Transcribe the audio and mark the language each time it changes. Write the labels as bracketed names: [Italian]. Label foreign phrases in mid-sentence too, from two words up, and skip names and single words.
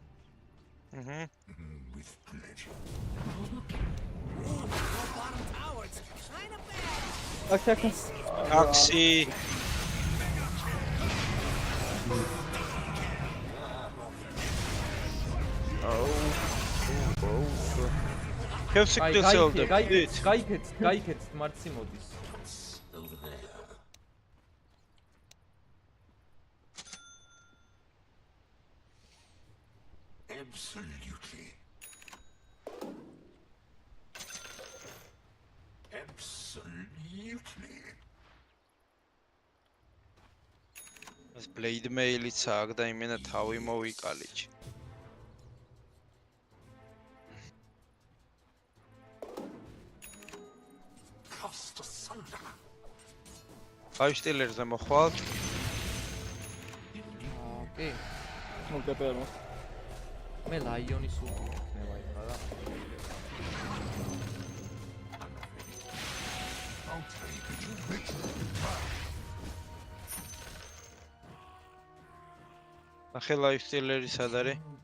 [English] With pleasure. Aksi. [Georgian] გაიქეთ მარცი მოდის. [English] Absolutely. [Georgian] ეს blade mail-იც აქვს და იმენა თავი მოვიკალიჩ. [English] Cast asunder. [Georgian] ლაიფსტილერზე მოხვალთ. ოკეი. მოგეპერო. მე ლაიონის სული იქნება იქა და ნახე ლაიფსტილერი სად არის?